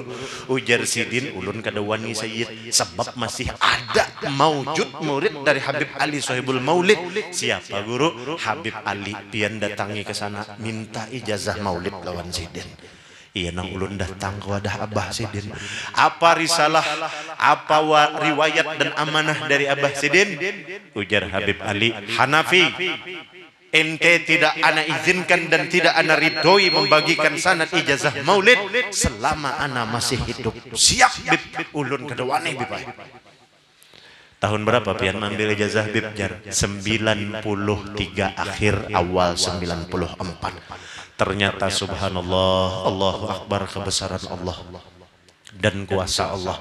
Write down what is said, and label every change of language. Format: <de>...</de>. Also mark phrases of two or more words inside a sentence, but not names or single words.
<bjn>Ujar Sidin, ulun kada wani Sayyid, sebab masih ada maujud murid dari Habib Ali Sohibul Maulid. Siapa guru? Habib Ali. Pian datangi ke sana minta ijazah maulid lawan Sidin. Iya nang ulun datang ke wadah Abah Sidin. Apa risalah, apa riwayat dan amanah dari Abah Sidin? Ujar Habib Ali,</bjn> <id>Hanafi, ente tidak ana izinkan dan tidak ana ridhoi membagikan sanad ijazah maulid selama ana masih hidup.</id> <bjn>Siap Bib, ulun kada wani Bib. Tahun berapa pian mengambil ijazah Bib Jar? 93 akhir awal 94.</bjn> <id>Ternyata</id> <ar>سبحان الله، الله أكبر,</ar> <id>kebesaran Allah dan kuasa Allah.</id>